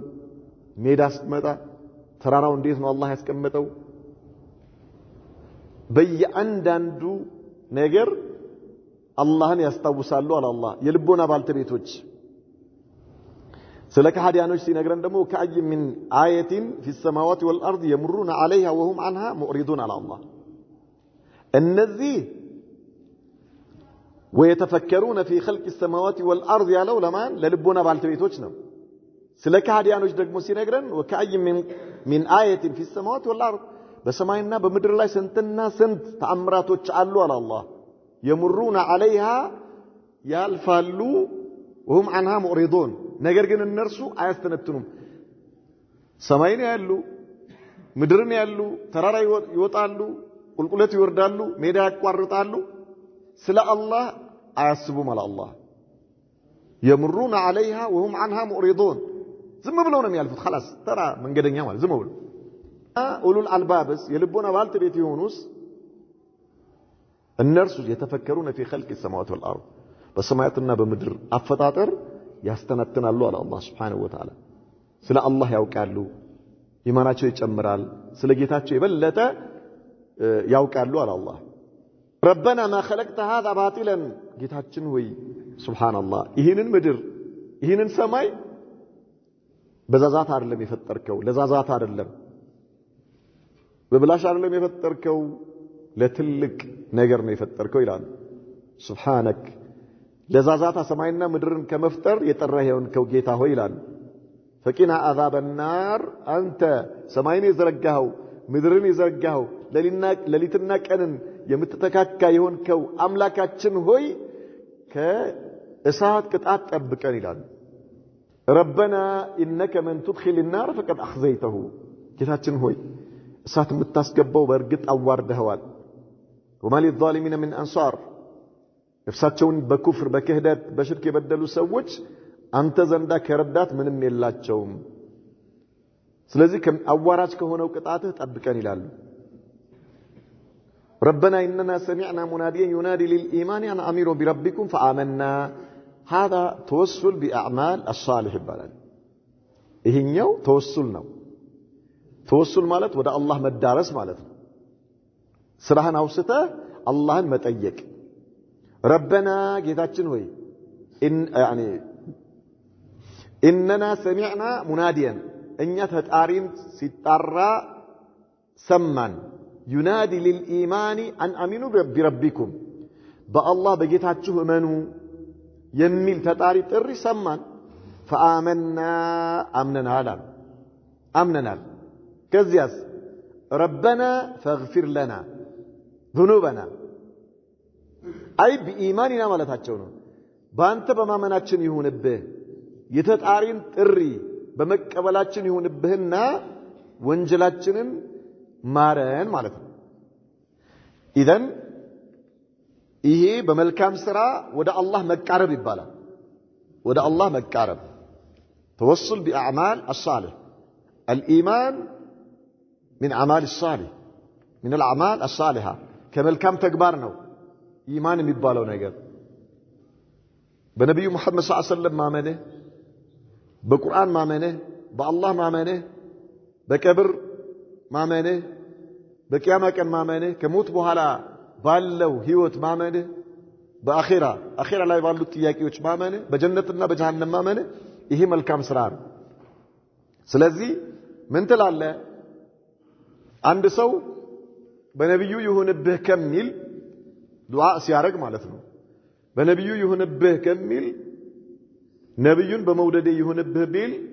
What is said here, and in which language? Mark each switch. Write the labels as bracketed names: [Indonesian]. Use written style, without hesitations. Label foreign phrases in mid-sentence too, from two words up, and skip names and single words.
[Amharic] ሜዳ ስትመጣ ተራራው እንዴት ነው አላህ ያስቀመጠው በየአንዳንዱ ነገር አላህን ያስታውሳሉ አለ አላህ የልቦና ባልተቤቶች ስለ ከሃዲያኖች ሲነግረን ደግሞ [Arabic] كأي من آيات في السماوات والارض يمرون عليها وهم عنها معرضون على الله እነዚህ ويتفكرون في خلق السماوات والارض [Amharic] ያለው ለማን ለልቦና ባልተቤቶች ነው ስለ ከሃዲያኖች ደግሞ ሲነግረን [Arabic] وكأي من آية في السماوات والارض [Amharic] በሰማይና በምድር ላይ ስንትና ስንት ተአምራቶች አሉ አለ አላህ [Arabic] يمرون عليها [Amharic] ያልፋሉ [Arabic] وهم عنها معرضون [Amharic] ነገር ግን እነርሱ አያስተነትኑም ሰማይን ያሉ ምድርን ያሉ ተራራ ይወጣሉ ቁልቁለት ይወርዳሉ ሜዳ ያቋርጣሉ ስለ አላህ አያስቡም አለ አላህ [Arabic] يمرون عليها وهم عنها معرضون [Amharic] ዝም ብለው ነው የሚያልፉት خلاص ተራ መንገደኛ ማለት ዝም ብለው [Arabic] أولو الألباب [Amharic] የልቦና ባልተቤት ይሆኑስ እነርሱ የተፈከሩን [Arabic] في خلق السماوات والارض [Amharic] በሰማያትና በምድር አፈጣጠር ያስተነትናሉ አለ አላህ [Arabic] سبحانه وتعالى [Amharic] ስለ አላህ ያውቃሉ ኢማናቸው ይጨምራል ስለ ጌታቸው የበለጠ ያውቃሉ አለ አላህ [Arabic] ربنا ما خلقت هذا باطلا [Amharic] ጌታችን ሆይ ሱብሃንአላህ ይህንን ምድር ይህንን ሰማይ በዛዛት አይደለም የፈጠርከው ለዛዛት አይደለም በብላሽ አይደለም የፈጠርከው ለትልቅ ነገር ነው የፈጠርከው ይላል ሱብሃንክ ለዛዛታ ሰማይና ምድርን ከመፍጠር የጠራኸው ጌታ ሆይ ይላል [Arabic] فقنا عذاب النار [Amharic] አንተ ሰማይን የዘረጋኸው ምድርን የዘረጋኸው ለሊትና ቀንን የምትተካካ የሆንከው አምላካችን ሆይ ከእሳት ቅጣት ጠብቀን ይላል [Arabic] ربنا انك من تدخل النار فقد اخزيته [Amharic] ጌታችን ሆይ እሳት የምታስገባው በእርግጥ አዋርደኸዋል [Arabic] وما للظالمين من انصار [Amharic] ነፍሳቸውን በኩፍር በክህደት በሽርክ የበደሉ ሰዎች አንተ ዘንዳ ከረዳት ምንም የላቸውም ስለዚህ አዋራጅ ከሆነው ቅጣትህ ጠብቀን ይላሉ [Arabic] ربنا اننا سمعنا مناديا ينادي للايمان ان امنوا بربكم فآمنا هذا توسل باعمال الصالح [Amharic] ይባላል ይሄኛው ተወሱል ነው ተወሱል ማለት ወደ አላህ መዳረስ ማለት ነው ስራህን አውስተህ አላህን መጠየቅ ربنا ጌታችን ሆይ يعني [Arabic] اننا سمعنا مناديا [Amharic] እኛ ተጣሪን ሲጣራ ሰማን [Arabic] ينادي للايمان ان امنوا بربكم بالله [Amharic] በጌታችሁ እመኑ የሚል ተጣሪ ጥሪ ሰማን فآمنا امننا ከዚያስ [Arabic] ربنا فاغفر لنا ذنوبنا [Amharic] አይ በኢማንና ማለታቸው ነው ባንተ በማመናችን ይሁንብህ የተጣሪን ጥሪ በመቀበላችን ይሁንብህና ወንጀላችንን ማረን ማለት ነው ኢዘን ይሄ በመልካም ስራ ወደ አላህ መቃረብ ይባላል ወደ አላህ መቃረብ [Arabic] توصل باعمال الصالح الايمان من اعمال الصالح من الاعمال الصالحه [Amharic] ከመልካም ተግባር ነው ኢማን የሚባለው ነገር በነብዩ መሐመድ [Arabic] صلى الله عليه وسلم [Amharic] ማመነ በቁርአን ማመነ በአላህ ማመነ በቀብር ማመነ በቂያማ ቀን ማመነ ከሞት በኋላ ባለው ህይወት ማመነ በአኺራ ላይ ባሉት ጥያቄዎች ማመነ በጀነትና በጀሃነም ማመነ ይሄ መልካም ስራ ነው ስለዚህ ምን ትላለህ አንድ ሰው በነብዩ ይሁንብህ ከሚል ዱዓ ሲያረግ ማለት ነው በነብዩ ይሁንብህ ከሚል ነብዩን በመውደድ ይሁንብህ ቢል